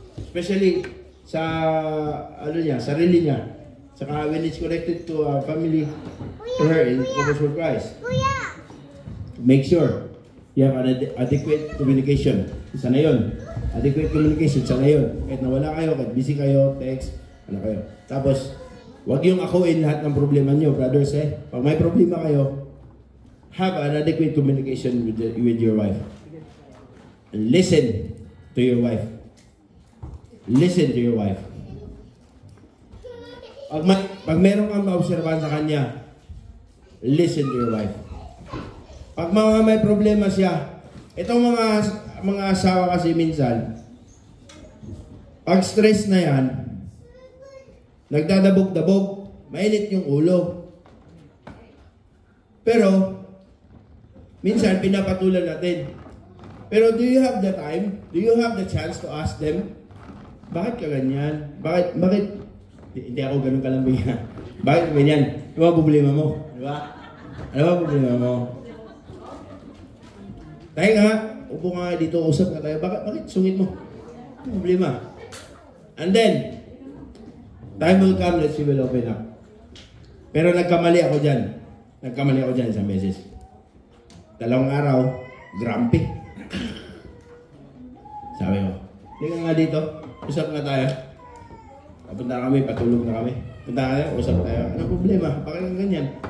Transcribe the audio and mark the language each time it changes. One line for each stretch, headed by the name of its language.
Filipino: Especially sa sarili niya.
English: Saka when it's connected to family, to her in couples for Christ. Make sure you have an adequate communication.
Filipino: Sana yun. Adequate communication, sana yun. Kahit nawala kayo, kahit busy kayo, text, kayo. Tapos, wag yung akuin lahat ng problema nyo, brothers eh. Pag may problema kayo,
English: have an adequate communication with your wife. And listen to your wife. Listen to your wife.
Filipino: Pag meron kang maobserbahan sa kanya,
English: listen to your wife.
Filipino: Pag may problema siya, itong mga asawa kasi minsan, pag stress na yan, nagdadabog-dabog, mainit yung ulo. Pero, minsan pinapatulan natin.
English: Pero do you have the time? Do you have the chance to ask them,
Filipino: bakit ka ganyan? Bakit, hindi ako ganun kalambing. Bakit ganyan? Yung mga problema mo, di ba? Ano ba problema mo? Tayo nga, upo nga dito, usap na tayo. Bakit sungit mo? Ano problema?
English: And then, time will come, let's see, will open up.
Filipino: Pero nagkamali ako dyan. Isang beses. 2 araw, grumpy. Sabi ko, hindi ka nga dito, usap nga tayo. Papunta na kami, patulog na kami. Punta ka tayo, usap tayo. Anong problema? Bakit ang ganyan?